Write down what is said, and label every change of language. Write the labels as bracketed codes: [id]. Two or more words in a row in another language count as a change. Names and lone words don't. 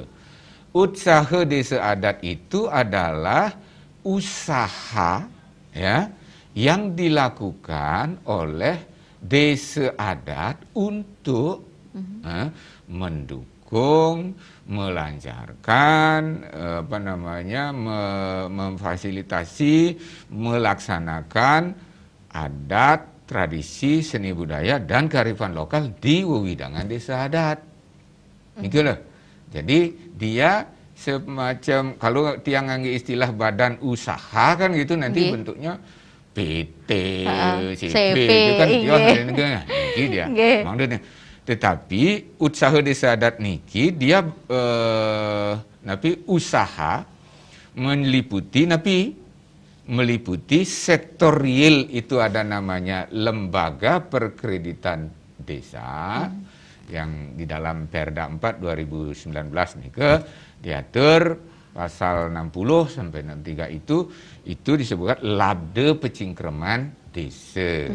[id] Usaha desa adat itu adalah usaha ya yang dilakukan oleh desa adat untuk mendukung, melancarkan, memfasilitasi, melaksanakan adat, tradisi, seni budaya dan kearifan lokal di wewidangan desa adat. Gitu loh. Jadi dia semacam kalau [ban] tiang ngangge [id] istilah badan usaha kan gitu nanti bentuknya PT, CP itu kan niki dia. Maksudnya tetapi usaha desa adat niki dia usaha meliputi sektor real itu ada namanya lembaga perkreditan desa yang di dalam Perda 4 2019 nih diatur pasal 60 sampai 63 itu disebutkan labde pecingkreman desa.